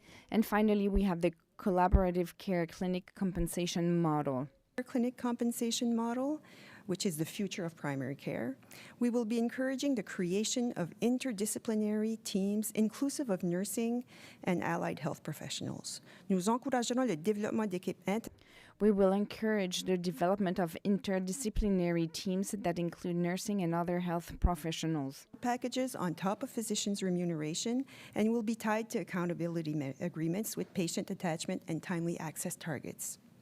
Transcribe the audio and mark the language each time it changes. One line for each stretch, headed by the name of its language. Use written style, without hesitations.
English: And finally, we have the collaborative care clinic compensation model. Clinic compensation model, which is the future of primary care. We will be encouraging the creation of interdisciplinary teams inclusive of nursing and allied health professionals.
French: Nous encouragerons le développement d'équipes.
English: We will encourage the development of interdisciplinary teams that include nursing and other health professionals. Packages on top of physicians' remuneration and will be tied to accountability agreements with patient attachment and timely access targets.